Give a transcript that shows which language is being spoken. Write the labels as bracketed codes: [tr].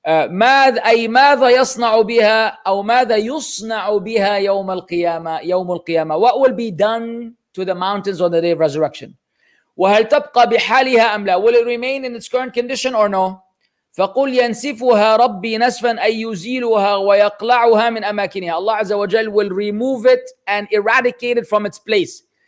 [ar] ماذا يصنع بها أو ماذا يصنع بها يوم القيامة. [en] What will be done to the mountains on the day of resurrection? [ar] وهل تبقى بحالها أم لا? [en] Will it remain in its current condition or no? [ar] فقل ينسفها ربي نسفا أي يزيلها ويقلعها من أماكنها. [en] Allah Azza wa Jal will remove it and eradicate it from its place.